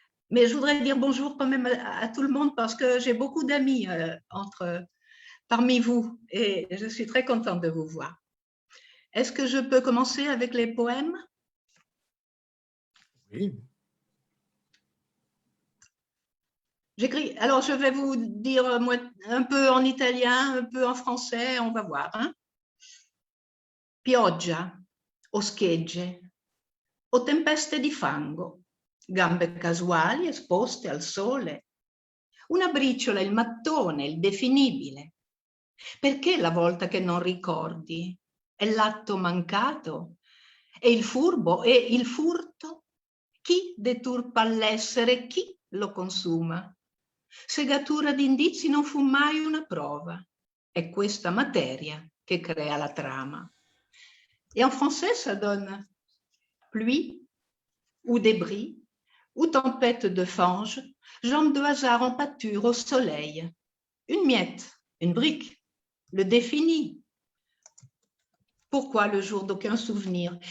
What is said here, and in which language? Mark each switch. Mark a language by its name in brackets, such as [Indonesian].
[French] Mais je voudrais dire bonjour quand même à tout le monde parce que j'ai beaucoup d'amis parmi vous et je suis très contente de vous voir. Est-ce que je peux commencer avec les poèmes? Oui. J'écris. Alors, je vais vous dire un peu en italien, un peu en français, on va voir. Hein? [Italian] Pioggia, o schegge, o tempeste di fango, gambe casuali esposte al sole, una briciola, il mattone, il definibile. Perché la volta che non ricordi? È l'atto mancato? E il furbo? E il furto? Chi deturpa l'essere? Chi lo consuma? Segatura di indizi non fu mai una prova. È questa materia che crea la trama. [French] Et en français, ça donne pluie ou débris ou tempête de fange, jambes de hasard en pâture au soleil. Une miette, une brique, le défini. Pourquoi le jour d'aucun souvenir?